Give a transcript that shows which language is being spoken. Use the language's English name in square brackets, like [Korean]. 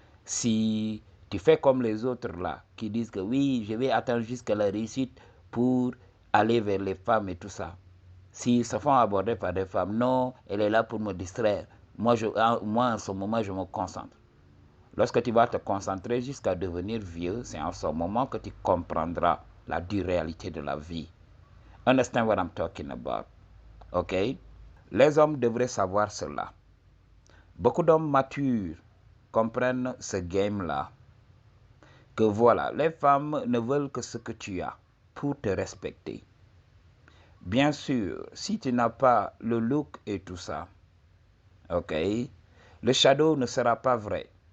[French] Si tu fais comme les autres là, qui disent que oui, je vais attendre jusqu'à la réussite pour aller vers les femmes et tout ça. S'ils se font aborder par des femmes, non, elle est là pour me distraire. Moi, en ce moment, je me concentre. Lorsque tu vas te concentrer jusqu'à devenir vieux, c'est en ce moment que tu comprendras la dure réalité de la vie. [English] Understand what I'm talking about? Ok? [French] Les hommes devraient savoir cela. Beaucoup d'hommes matures comprennent ce game-là. Que voilà, les femmes ne veulent que ce que tu as pour te respecter. Bien sûr, si tu n'as pas le look et tout ça, ok, le shadow ne sera pas vrai.